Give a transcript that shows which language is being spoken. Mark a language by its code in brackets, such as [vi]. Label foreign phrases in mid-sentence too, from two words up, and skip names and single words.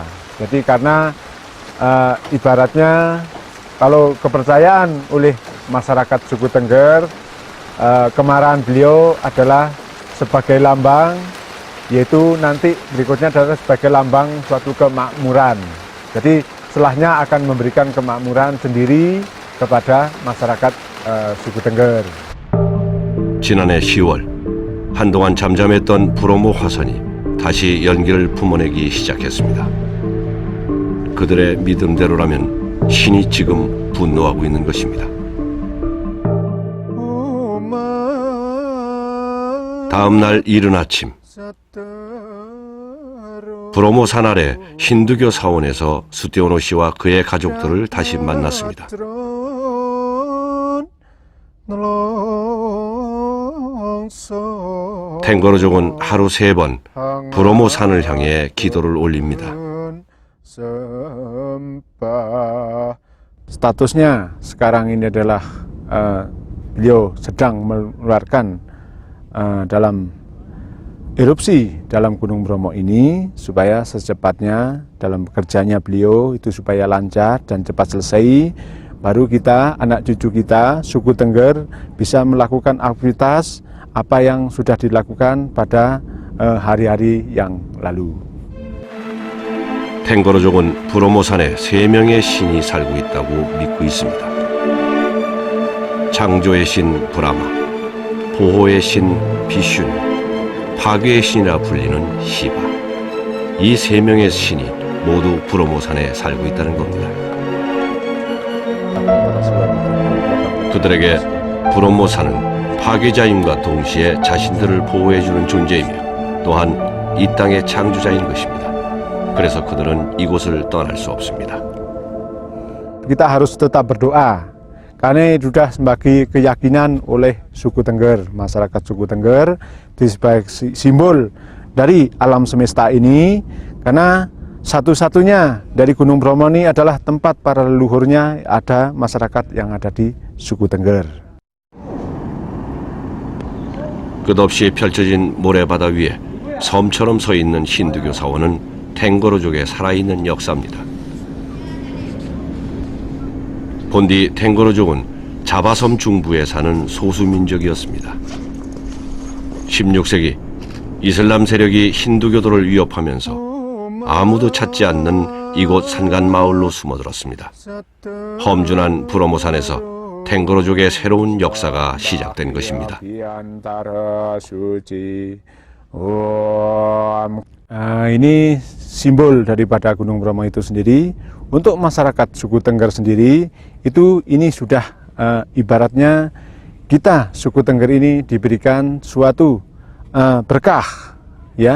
[id] Jadi karena ibaratnya kalau kepercayaan oleh masyarakat suku Tengger, kemarahan beliau adalah sebagai lambang, yaitu nanti berikutnya adalah sebagai lambang suatu kemakmuran. Jadi setelahnya akan memberikan kemakmuran sendiri kepada masyarakat suku Tengger. [ko] 지난해 10월, 한동안 잠잠했던 브로모 화산이 다시 연기를 뿜어내기 시작했습니다. 그들의 믿음대로라면 신이 지금 분노하고 있는 것입니다. 다음 날 이른 아침, 브로모 산 아래 힌두교 사원에서 수티오노 씨와 그의 가족들을 다시 만났습니다. 탱거로족은 하루 3번 브로모 산을 향해 기도를 올립니다. [id] Statusnya sekarang ini adalah beliau sedang mengeluarkan dalam erupsi dalam Gunung Bromo ini supaya secepatnya dalam bekerjanya beliau itu supaya lancar dan cepat selesai, baru kita, anak cucu kita, suku Tengger bisa melakukan aktivitas apa yang sudah dilakukan pada hari-hari yang lalu. [ko] 탱거로족은 브로모산에 3명의 신이 살고 있다고 믿고 있습니다. 창조의 신 브라마, 보호의 신 비슈누, 파괴의 신이라 불리는 시바. 이 3명의 신이 모두 브로모산에 살고 있다는 겁니다. 그들에게 브로모산은 파괴자임과 동시에 자신들을 보호해주는 존재이며 또한 이 땅의 창조자인 것입니다. 그래서 그들은 이곳을 떠날 수 없습니다. [id] Kita harus tetap berdoa karena sudah sebagai keyakinan oleh suku Tengger, masyarakat suku Tengger itu sebagai simbol dari alam semesta ini, karena satu-satunya dari Gunung Bromo ini adalah tempat para leluhurnya ada masyarakat yang ada di suku Tengger. [ko] 끝없이 펼쳐진 모래바다 위에 섬처럼 서 있는 힌두교 사원은 탱거로족의 살아있는 역사입니다. 본디 탱거로족은 자바섬 중부에 사는 소수민족이었습니다. 16세기 이슬람 세력이 힌두교도를 위협하면서 아무도 찾지 않는 이곳 산간 마을로 숨어들었습니다. 험준한 브로모산에서 탱거로족의 새로운 역사가 시작된 것입니다. [id] Ini simbol daripada Gunung Bromo itu sendiri. Untuk masyarakat suku Tengger sendiri itu ini sudah ibaratnya kita suku Tengger ini diberikan suatu berkah, ya.